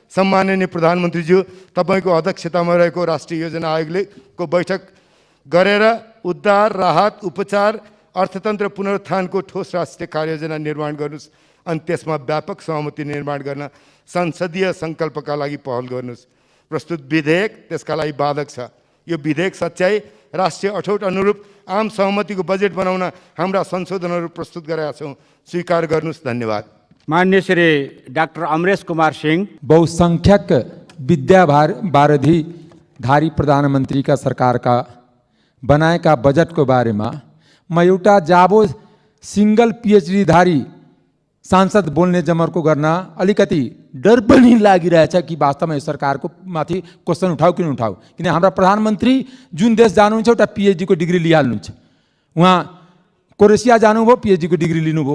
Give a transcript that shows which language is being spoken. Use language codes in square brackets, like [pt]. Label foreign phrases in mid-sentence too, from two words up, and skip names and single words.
[ne] सम्माननीय प्रधानमन्त्रीज्यू, तपाईँको अध्यक्षतामा रहेको राष्ट्रिय योजना आयोगले बैठक गरेर उद्धार, राहत, उपचार, अर्थतन्त्र पुनरुत्थानको ठोस राष्ट्रिय कार्ययोजना निर्माण गर्नुहोस् अनि त्यसमा व्यापक सहमति निर्माण गर्न संसदीय सङ्कल्पका लागि पहल गर्नुहोस्। प्रस्तुत विधेयक त्यसका लागि बाधक छ। यो विधेयक सच्याइ राष्ट्रिय अठोट अनुरूप आम सहमतिको बजेट बनाउन हाम्रा संशोधनहरू प्रस्तुत गरेका छौँ, स्वीकार गर्नुहोस्। धन्यवाद। माननीय श्री डाक्टर अमरेश कुमार सिंह। बहुसंख्यक विद्या वारिधि धारी प्रधानमंत्री का सरकार का बनाएका बजट को बारे में मैं एउटा जाबो [en] single PhD [ne] धारी सांसद बोल्ने जमर्को गर्न अलिकति डर पनि लागिरहेछ कि वास्तवमा यो सरकारको माथि क्वेसन उठाऊ कि नउठाऊ। किन हाम्रा प्रधानमन्त्री जुन देश जानुहुन्छ एउटा पीएचडी को डिग्री लिइहाल्नुहुन्छ। उहाँ क्रोएसिया जानुभयो, पीएचडी को डिग्री लिनुभयो।